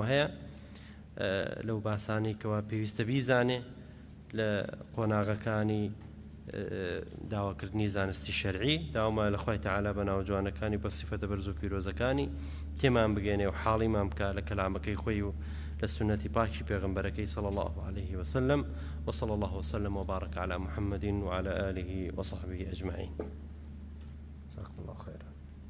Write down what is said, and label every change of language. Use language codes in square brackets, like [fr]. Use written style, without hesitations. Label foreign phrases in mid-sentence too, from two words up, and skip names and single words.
[ckb] هەیە لەو باسانەی کەوا پێویستە بیزانێ لە قۆناغەکانی داواکردنی زانستی شەرعی داوامە لە خوای تەعالا بە ناوجوانەکانی بە سیفەتە بەرز و پیرۆزەکانی تێمان بگەێنێ و حاڵیمان بکە لە کەلامەکەی خۆی و لە سنەتی پاکی پێغمبەرەکەی [ar] صلى الله عليه وسلم وصلى الله وسلم وبارك على محمد وعلى آله وصحبه أجمعين. جزاكم الله خيرا.